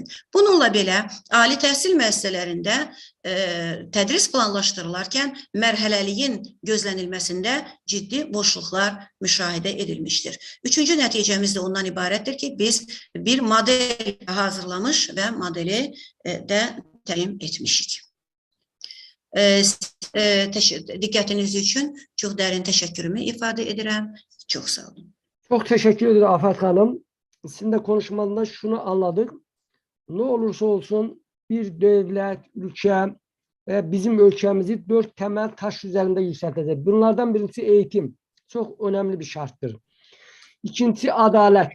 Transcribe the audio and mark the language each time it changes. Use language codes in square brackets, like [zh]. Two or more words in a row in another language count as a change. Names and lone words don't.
[az] Bununla belə, ali təhsil müəssisələrində tədris planlaşdırılarkən mərhələliyin gözlənilməsində ciddi boşluqlar müşahidə edilmişdir. Üçüncü nəticəmiz də ondan ibarətdir ki, biz bir model hazırlamış və modeli də təqdim etmişik. Diqqətiniz üçün çox dərin təşəkkürümü ifadə edirəm. Çox sağ olun. [tr] Çok teşekkür ederim Afet Hanım. Sizin de konuşmanızda şunu anladık. Ne olursa olsun bir devlet, ülke ve bizim ülkemizi 4 temel taş üzerinde yükseltecek. Bunlardan birincisi eğitim. Çok önemli bir şarttır. İkincisi adalet.